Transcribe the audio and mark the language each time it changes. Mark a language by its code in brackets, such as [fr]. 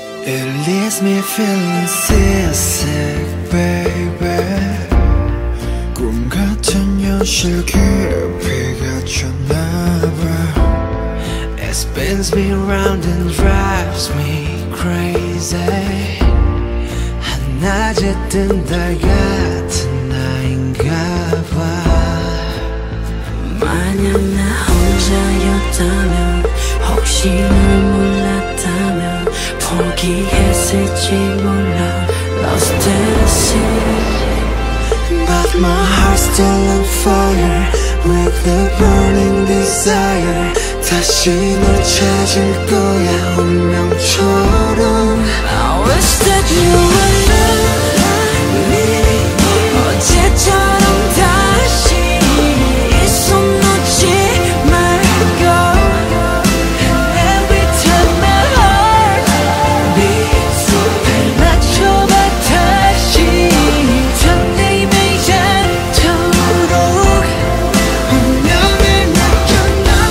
[en] It leaves me feeling seasick, baby. [ko] 꿈 같은 현실 깊이가 쳤나봐. [en] It spins me round and drives me crazy. [ko] 한낮에 뜬 달 같은 나인가봐. 만약 나 혼자였다면, 혹시 널 몰랐다면 포기했을지 몰라. [en] Lost in the sea. But my heart's still on fire with the burning desire. [ko] 다시 널 찾을 거야 운명처럼. [en] I wish that you were me. [ko] 어제처럼 다시 이 손 놓지 말고. [en] And every time my heart beats, [ko] 맞춰봐 다시. 설레임을 닿도록 운명을 느껴.